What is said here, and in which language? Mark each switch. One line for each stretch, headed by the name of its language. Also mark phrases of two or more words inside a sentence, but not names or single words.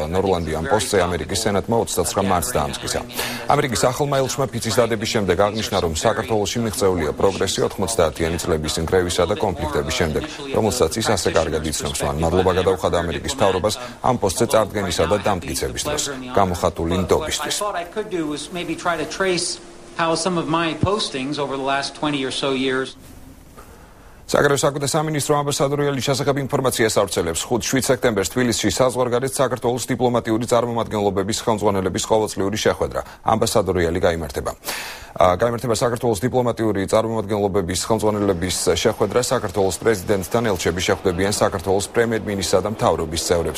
Georgian: ნორლანდი ამ პოსტზე ამერიკის სენატმა 29 მარტს დაამტკიცა. ამერიკის ახალმა ელჩმა ფიცის დადების შემდეგ აღნიშნა, რომ საქართველოში მიღწეულია პროგრესი 90-იანი წლების ნგრევისა და კონფლიქტების შემდეგ, რომელსაც ის ასე კარგად იცნობს. მან მადლობა გადაუხადა ამერიკის მთავრობას ამ პოსტზე წარდგენისა და დამტკიცების დროს. გამოხატული ნდობის
English: What I thought I could do was maybe try to trace how some of my postings over the last 20 or so years.
Georgian: საგარეო საქმეთა სამინისტრო ამბასადორი ელის შესახებ ინფორმაციას ავრცელებს. 5-7 სექტემბერს თბილისში საზღვარგარეთ საქართველოს დიპლომატიური წარმომადგენლობების ხელმძღვანელების ყოველწლიური შეხვედრა. ამბასადორი ელი გაიმართება საქართველოს დიპლომატიური წარმომადგენლობების ხელმძღვანელების შეხვედრა საქართველოს პრეზიდენტთან ელჩები შეხვდებიან საქართველოს პრემიერ-მინისტრსა და მთავრობის წევრებს.